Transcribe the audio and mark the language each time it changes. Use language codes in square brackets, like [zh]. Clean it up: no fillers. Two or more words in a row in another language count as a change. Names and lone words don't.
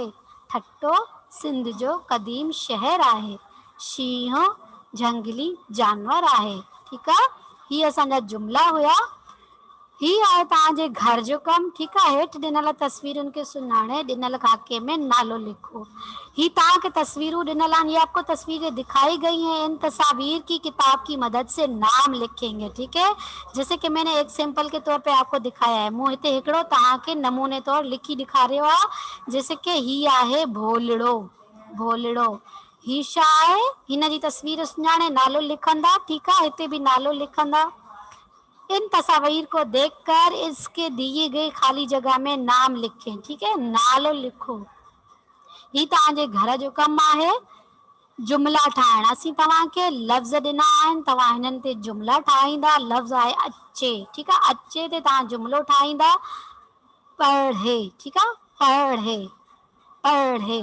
[sd] ठट्टो सिंध जो क़दीम शहर आहे। शींहं झंगली जानवर आहे। ठीकु आहे, हीअ असांजा जुमला हुया। ही आहे तव्हांजे घर जो कमु। ठीकु आहे, हेठि ॾिनल तस्वीरुनि खे सुञाणे ॾिनल खाके में नालो लिखो। ही तव्हांखे तस्वीरूं ॾिनल आहिनि, [hi] ये आपको तस्वीरें दिखाई गई हैं। इन तस्वीर की किताब की मदद से नाम लिखेंगे। ठीक है, जैसे कि मैंने एक सैंपल के तौर पे आपको दिखाया है। [sd] मूं हिते हिकिड़ो तव्हांखे नमूने तौर लिखी ॾेखारियो आहे। [hi] जैसे कि [sd] ही आहे भोलड़ो। भोलड़ो ही छा आहे, हिन जी तस्वीर सुञाणे नालो लिखंदा। ठीकु आहे, हिते बि नालो लिखंदा। [hi] इन तस्वीर को देखकर इसके दिए गए खाली जगह में नाम लिखें। ठीक है, [sd] नालो लिखो। ही तव्हांजे घर जो कमु आहे। जुमला ठाहिण असीं तव्हांखे लफ़्ज़ ॾिना आहिनि, तव्हां हिननि ते जुमला ठाहींदा। लफ़्ज़ आहे अचे। ठीकु आहे, अचे ते तव्हां जुमलो ठाहींदा। पढ़े। ठीकु आहे, पढ़े पढ़े।